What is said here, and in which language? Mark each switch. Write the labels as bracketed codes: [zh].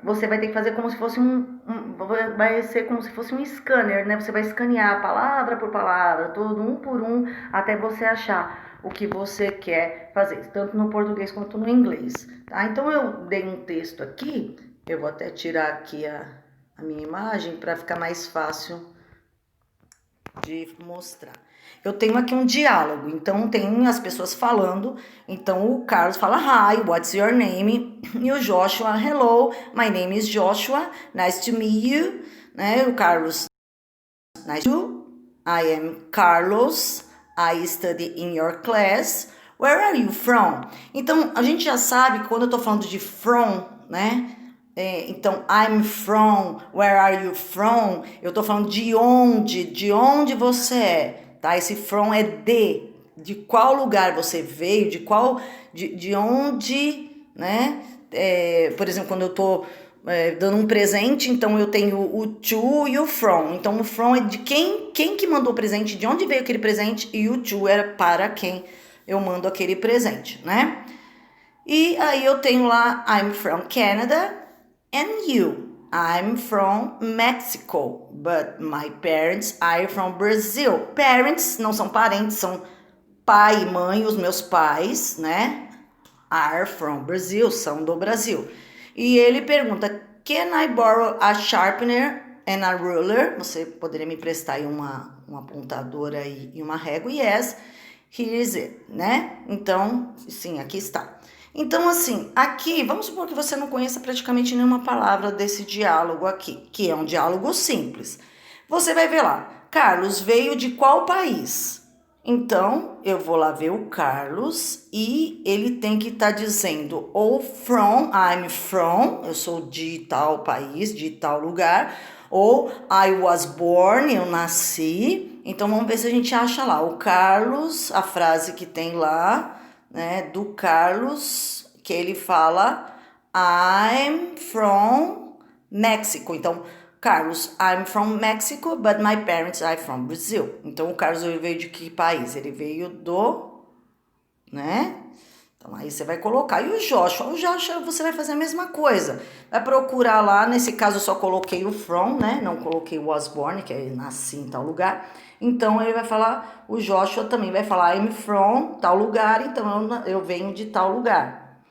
[pt] Você vai ter que fazer como se fosse vai ser como se fosse um scanner, né? Você vai escanear palavra por palavra, todo um por um, até você achar o que você quer fazer, tanto no português quanto no inglês, tá? Então eu dei um texto aqui, eu vou até tirar aqui a minha imagem para ficar mais fácil de mostrar. Eu tenho aqui um diálogo, então tem as pessoas falando. Então o Carlos fala [en] hi, what's your name? E o Joshua, hello, my name is Joshua, nice to meet you, né? O Carlos, nice to meet you. I am Carlos, I study in your class. Where are you from? [pt] Então a gente já sabe que quando eu tô falando de from, né? [en] Então, I'm from, where are you from? [pt] Eu tô falando de onde você é, tá? Esse from é de qual lugar você veio, de onde, né? Por exemplo, quando eu tô dando um presente, então eu tenho o to e o from. Então, o from é de quem que mandou o presente, de onde veio aquele presente, e o to era para quem eu mando aquele presente, né? E aí eu tenho lá, [en] I'm from Canada. And you? I'm from Mexico, but my parents are from Brazil. [pt] Parents não são parentes, são pai e mãe, os meus pais, né? [en] Are from Brazil, [pt] são do Brasil. E ele pergunta, [en] can I borrow a sharpener and a ruler? [pt] Você poderia me prestar aí uma apontadora e uma régua? [en] Yes, here is it, [pt] né? Então, sim, aqui está. Então, assim, aqui, vamos supor que você não conheça praticamente nenhuma palavra desse diálogo aqui, que é um diálogo simples. Você vai ver lá, Carlos veio de qual país? Então, eu vou lá ver o Carlos e ele tem que estar dizendo ou from, [en] I'm from, [pt] eu sou de tal país, de tal lugar, ou [en] I was born, [pt] eu nasci. Então, vamos ver se a gente acha lá o Carlos, a frase que tem lá, né, do Carlos, que ele fala [en] I'm from Mexico. [pt] Então, [en] Carlos, I'm from Mexico, but my parents are from Brazil. [pt] Então, o Carlos ele veio de que país? Ele veio do, né? Então, aí você vai colocar. E o Joshua você vai fazer a mesma coisa. Vai procurar lá, nesse caso eu só coloquei o from, né? Não coloquei o was born, que é nasci em tal lugar. Então, ele vai falar, o Joshua também vai falar [en] I'm from [pt] tal lugar, então eu venho de tal lugar.